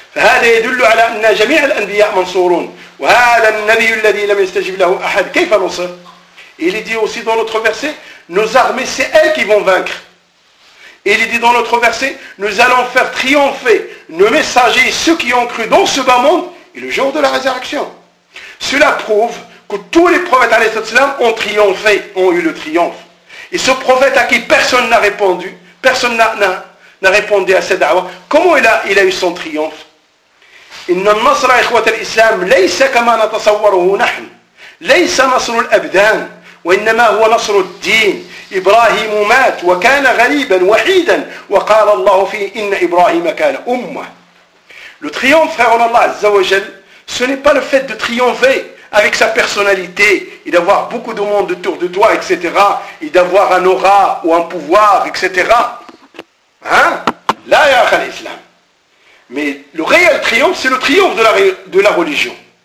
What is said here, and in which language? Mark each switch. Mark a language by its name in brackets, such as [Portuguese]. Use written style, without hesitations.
[Arabic] فهذا يدل على أن جميع الأنبياء منصورون. وهذا النبي الذي لم يستجب له أحد. كيف نصر؟ [French] Il est dit aussi dans notre verset, nos armées, c'est elles qui vont vaincre. Et il est dit dans notre verset, nous allons faire triompher nos messagers, ceux qui ont cru dans ce bas monde, et le jour de la résurrection. Cela prouve que tous les prophètes, alayhi salam, ont triomphé, ont eu le triomphe. Et ce prophète à qui personne n'a répondu, personne n'a répondu à cette da'wah, comment il a eu son triomphe ? [Arabic] Inna al-nasra ikhwat al-islam, laysa kama natasawwaruhu nahn. ليس نصر الأبدان وإنما هو نصر الدين إبراهيم مات وكان غريبا وحيدا وقال الله فيه إن إبراهيم كان أمة. [French] Le triomphe, frère, en Allah Azza wa Jal, ce n'est pas le fait de triompher avec sa personnalité et d'avoir beaucoup de monde autour de toi, etc. et d'avoir un aura ou un pouvoir, etc. Hein? Là, il y a l'islam. Mais le réel triomphe, c'est le triomphe de la religion.